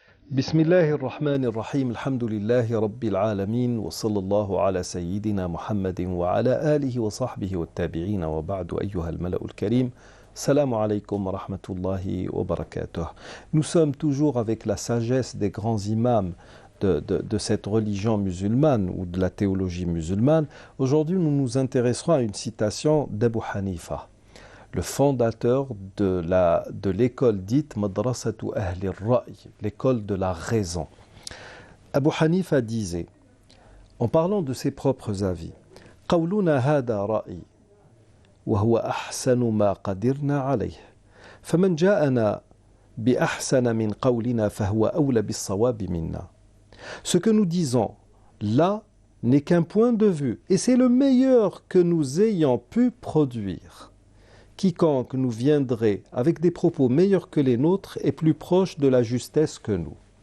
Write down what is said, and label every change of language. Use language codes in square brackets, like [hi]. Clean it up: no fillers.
[ar] بسم الله الرحمن الرحيم الحمد لله رب العالمين وصلى الله على سيدنا محمد وعلى آله وصحبه والتابعين وبعد أيها الملأ الكريم Salam alaikum wa rahmatullahi wa barakatuh. [fr] Nous sommes toujours avec la sagesse des grands imams de cette religion musulmane ou de la théologie musulmane. Aujourd'hui, nous nous intéresserons à une citation d'Abu Hanifa, le fondateur de l'école dite Madrasatu Ahli Ra'i, l'école de la raison. Abu Hanifa disait, en parlant de ses propres avis, [ar] قولنا هذا رأي وهو أحسن ما قدرنا عليه فمن جاءنا بأحسن من قولنا فهو أولى بالصواب منا. [fr] Ce que nous disons là n'est qu'un point de vue et c'est le meilleur que nous ayons pu produire. Quiconque nous viendrait avec des propos meilleurs que les nôtres est plus proche de la justesse que nous.